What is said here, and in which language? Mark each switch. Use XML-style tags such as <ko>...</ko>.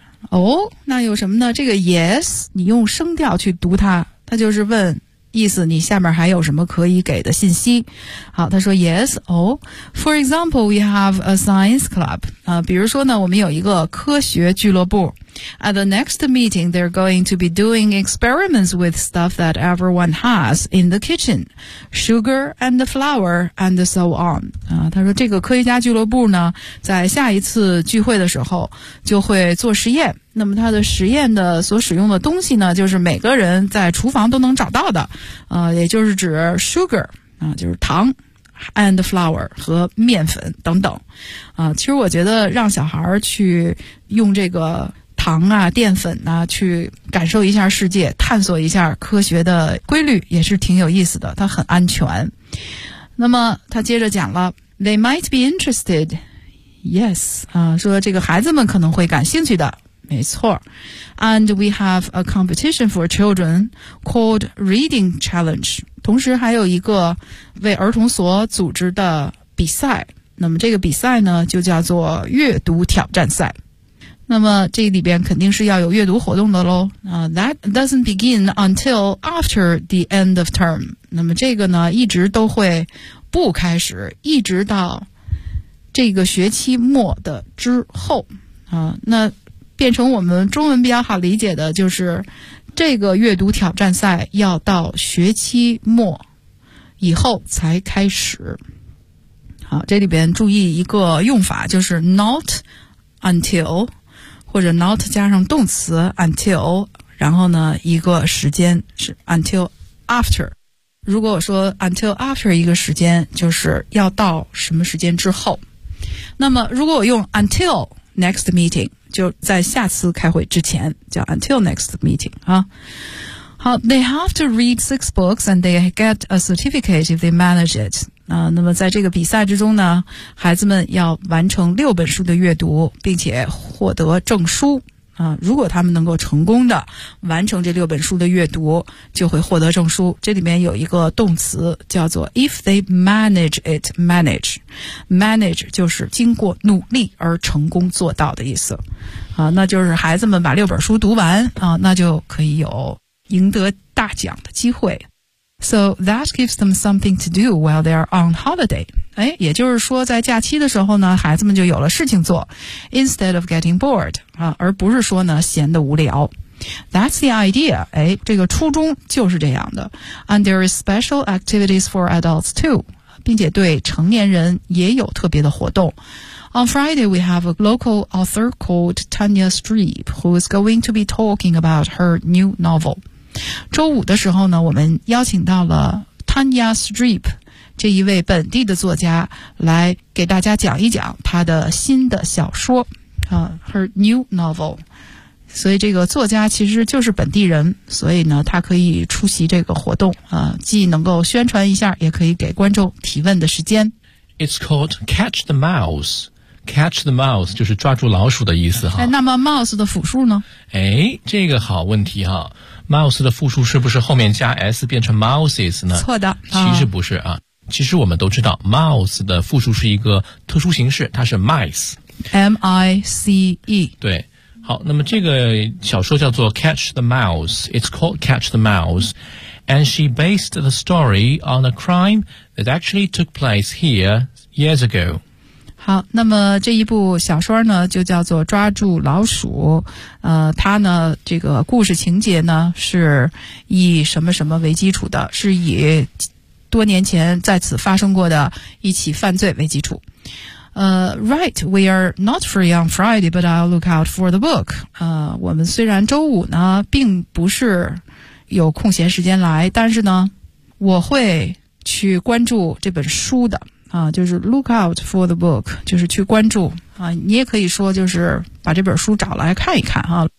<zh>哦，那有什么呢？这个 yes， 你用声调去读它，它就是问意思，你下面还有什么可以给的信息。好，他说</zh> <en>yes，</en> <zh>哦。</zh> <en>For example, we have a science club.</en> <zh>比如说呢，我们有一个科学俱乐部。</zh> <en>At the next meeting, they're going to be doing experiments with stuff that everyone has in the kitchen. Sugar and flour and so on.</en> <zh>他说这个科学家俱乐部呢，在下一次聚会的时候就会做实验。那么他的实验的所使用的东西呢，就是每个人在厨房都能找到的。也就是指 sugar, 就是糖。</zh> <en>And flour</en> <zh>和面粉等等。其实我觉得让小孩去用这个糖啊淀粉啊去感受一下世界，探索一下科学的规律，也是挺有意思的，它很安全。那么他接着讲了</zh> <en>They might be interested.</en> <zh>Yes, 说这个孩子们可能会感兴趣的，没错。</zh> <en>And we have a competition for children called Reading Challenge.</en> <zh>同时还有一个为儿童所组织的比赛，那么这个比赛呢就叫做阅读挑战赛。那么这里边肯定是要有阅读活动的咯。</zh> <en>That doesn't begin until after the end of term.</en> <zh>那么这个呢一直都会不开始，一直到这个学期末的之后。那变成我们中文比较好理解的就是这个阅读挑战赛要到学期末以后才开始。好，这里边注意一个用法，就是 not until,或者 not 加上动词 until, 然后呢一个时间是 until after。如果我说 until after 一个时间，就是要到什么时间之后。那么如果我用</zh> <en>until next meeting,</en> <zh>就在下次开会之前叫 until next meeting 啊。</zh> <en>好， they have to read 6 books and they get a certificate if they manage it.</en> <zh>那么在这个比赛之中呢，孩子们要完成6本书的阅读并且获得证书。啊，如果他们能够成功的完成这六本书的阅读，就会获得证书。这里面有一个动词叫做</zh> <en>if they manage it,</en> <zh>manage. Manage 就是经过努力而成功做到的意思。啊，那就是孩子们把六本书读完啊，那就可以有赢得大奖的机会。</zh> <en>So that gives them something to do while they are on holiday.</en> <zh>哎，也就是说在假期的时候呢，孩子们就有了事情做</zh> <en>instead of getting bored,</en> <zh>啊，而不是说呢闲得无聊。</zh> <en>That's the idea.</en> <zh>哎，这个初衷就是这样的。</zh> <en>And there is special activities for adults too.</en> <zh>并且对成年人也有特别的活动。</zh> <en>On Friday, we have a local author called Tanya Streep, who is going to be talking about her new novel.</en> <zh>周五的时候呢，我们邀请到了 Tanya Streep 这一位本地的作家来给大家讲一讲她的新的小说啊 ，</zh> <en>her new novel。</en> <zh>所以这个作家其实就是本地人，所以呢，他可以出席这个活动啊，既能够宣传一下，也可以给观众提问的时间。</zh> <en>It's called Catch the Mouse. Catch the mouse</en> <zh>就是抓住老鼠的意思哈。哎，那么 mouse 的复数呢？哎，这个好问题哈。Mouse 的复数是不是后面加 s 变成 mouses 呢？错的，其实不是啊。其实我们都知道 mouse 的复数是一个特殊形式，它是 mice。</zh> <en>M-I-C-E。</en> <zh>对，好，那么这个小说叫做 Catch the Mouse。</zh> <en>It's called Catch the Mouse, and she based the story on a crime that actually took place here years ago.</en> <zh>好，那么这一部小说呢就叫做抓住老鼠，它呢这个故事情节呢是以什么什么为基础的，是以多年前在此发生过的一起犯罪为基础。</zh> <en>Right, we are not free on Friday, but I'll look out for the book.</en> <zh>我们虽然周五呢并不是有空闲时间来，但是呢我会去关注这本书的。啊，就是</zh> <en>look out for the book,</en> <zh>就是去关注啊。你也可以说就是把这本书找来看一看啊。</zh>